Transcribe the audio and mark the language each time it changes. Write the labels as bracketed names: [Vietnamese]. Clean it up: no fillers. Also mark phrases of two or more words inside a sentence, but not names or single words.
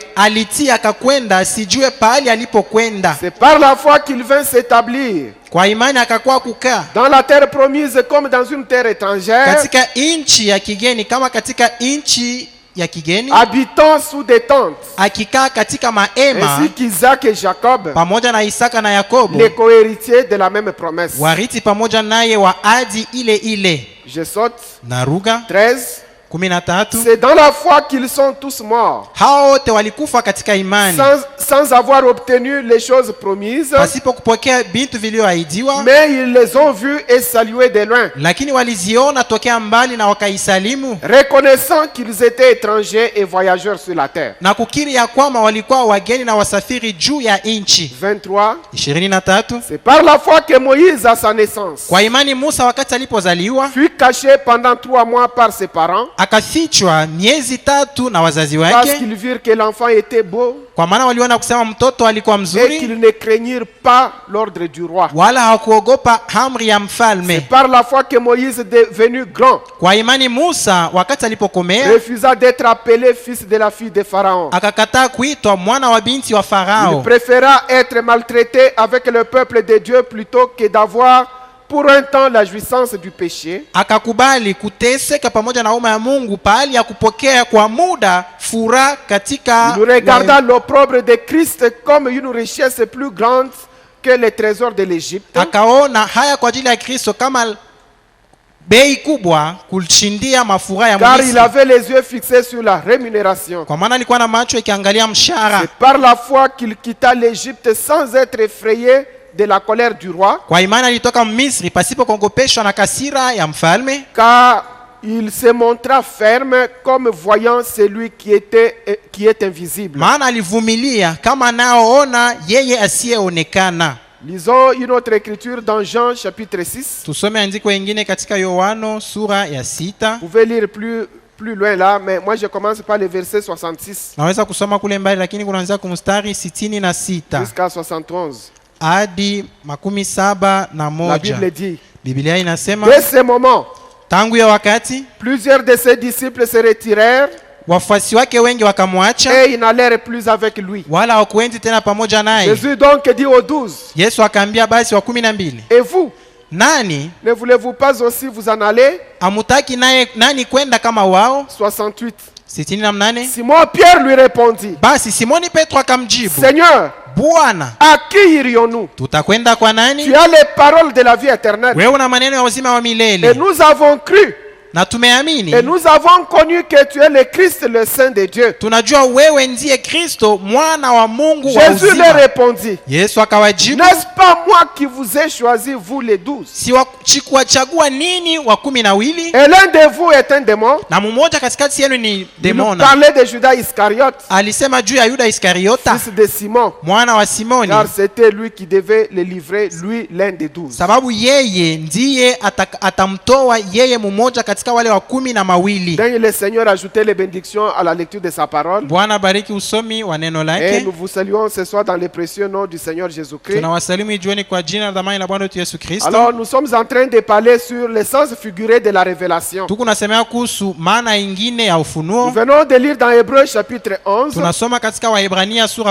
[Swahili] alitii akakwenda asijue pahali alipokwenda. [French] C'est par la foi qu'il vint s'établir [Swahili] Kwa imani akakuwa kukaa [French] dans la terre promise comme dans une terre étrangère, [Swahili] katika nchi ya kigeni kama katika nchi ya kigeni, [French] habitant sous des tentes, [Swahili] akikaa katika mahema [French] ainsi qu'Isaac et Jacob, [Swahili] pamoja na Isaka na Yakobo, [French] les cohéritiers de la même promesse. [Swahili] warithi pamoja naye wa ahadi ile ile. [French] Je saute. [Swahili] Na Luka [French] 13. [Swahili] 13, [French] C'est dans la foi qu'ils sont tous morts, [Swahili] hao wote walikufa katika imani [French] sans avoir obtenu les choses promises, [Swahili] pasipo kupokea vitu vilivyoahidiwa, [French] mais ils les ont vus et salués de loin, [Swahili] lakini waliziona tokea mbali na wakaisalimu, [French] reconnaissant qu'ils étaient étrangers et voyageurs sur la terre. [Swahili] na kukiri ya kwamba walikuwa wageni na wasafiri juu ya nchi. [French] 23. [Swahili] 23, [French] C'est par la foi que Moïse, à sa naissance, [Swahili] kwa imani Musa wakati alipozaliwa [French] fut caché pendant 3 mois par ses parents, [Swahili] akafichwa miezi 3 na wazazi [French] parce [Swahili] wake, [French] qu'ils virent que l'enfant était beau [Swahili] kwa maana waliona kusema mtoto alikuwa [French] et [Swahili] mzuri, [French] qu'ils ne craignirent pas l'ordre du roi. [Swahili] wala hawakuogopa amri ya mfalme. [French] C'est par la foi que Moïse, devenu grand, [Swahili] Kwa imani Musa wakati alipokomea [French] refusa d'être appelé fils de la fille de Pharaon. [Swahili] akakataa kuitwa mwana wa binti wa [French] Il [Swahili] Farao, [French] préféra être maltraité avec le peuple de Dieu plutôt que d'avoir pour un temps la jouissance du péché, [Swahili] akakubali kuteseka pamoja na umma ya Mungu pahali ya kupokea kwa muda furaha katika [French] nous regardant l'opprobre de Christ comme une richesse plus grande que les trésors de l'Égypte, [Swahili] akaona haya kwa ajili ya Kristo kama bei kubwa kushindia mafuraha ya [French] car il [Swahili] Misri, [French] avait les yeux fixés sur la rémunération. [Swahili] kwa maana alikuwa na macho ikiangalia mshahara. [French] C'est par la foi qu'il quitta l'Égypte sans être effrayé de la colère du roi, [Swahili] Kwa imani alitoka Misri pasipo kuogopeshwa na kasira ya mfalme, [French] car il se montra ferme comme voyant celui qui est invisible. [Swahili] maana alivumilia kama anaoona yeye asiyeonekana. [French] Lisons une autre écriture dans Jean chapitre 6. [Swahili] Tusome andiko ingine katika Yohano sura ya 6. [French] Vous pouvez lire plus loin là, mais moi je commence par le verset 66 [Swahili] Naweza kusoma kule mbali, lakini kuanzia kumstari 66 [French] jusqu'à 71. [Swahili] hadi 77. [French] La Bible dit, [Swahili] Biblia inasema, [French] dès ce moment, [Swahili] tangu ya wakati [French] plusieurs de ses disciples se retirèrent [Swahili] wafuasi wake wengi wakamwacha, [French] et ils n'allèrent plus avec lui. [Swahili] wala hawakuendi tena pamoja naye. [French] Jésus donc dit aux 12, [Swahili] Yesu akaambia basi wa 12, [French] et vous, [Swahili] nani [French] ne voulez-vous pas aussi vous en aller? [Swahili] amutaki naye nani kwenda kama wao? [French] 68. [Swahili] 68. [French] Simon Pierre lui répondit, [Swahili] Basi Simoni Petro akamjibu, [French] Seigneur, [Swahili] Bwana, [French] à qui irions-nous? [Swahili] tutakwenda kwa nani? [French] Tu as les paroles de la vie éternelle. [Swahili] Wewe una maneno ya uzima wa [French] Et [Swahili] milele, [French] nous avons cru, [Swahili] na tumeamini, [French] et nous avons connu que tu es le Christ, le Saint de Dieu. [Swahili] tunajua wewe ndiye Kristo mwana wa Mungu wa [French] Jésus leur [Swahili] uzima. [French] répondit, [Swahili] Yesu akawajibu, [French] n'est-ce pas moi qui vous ai choisi, vous les 12? [Swahili] sikuwachagua nini wa 12, [French] Et l'un de vous est un démon. [Swahili] na mmoja katikati yenu ni [French] Il nous [Swahili] demona. [French] parlait de Judas Iscariote, [Swahili] Alisema juu ya Yuda Iskariota, [French] fils de Simon, [Swahili] mwana wa Simoni, [French] car c'était lui qui devait le livrer, lui l'un des 12. [Swahili] sababu yeye ndiye atamtoa yeye mmoja katika wale wa 12. [French] Daigne le Seigneur ajouter les bénédictions à la lecture de sa parole. [Swahili] Bwana bariki usomi wa neno [French] Et [Swahili] lake. [French] nous vous saluons ce soir dans le précieux nom du Seigneur Jésus-Christ. [Swahili] Tunawasalimu jioni kwa jina la dhamani la Bwana wetu Yesu Kristo. [French] Alors nous sommes en train de parler sur le sens figuré de la révélation. [Swahili] Tuko nasemea kuhusu maana ingine ya [French] Nous [Swahili] ufunuo. [French] venons de lire dans Hébreux chapitre 11. [Swahili] Tunasoma katika Waebrania sura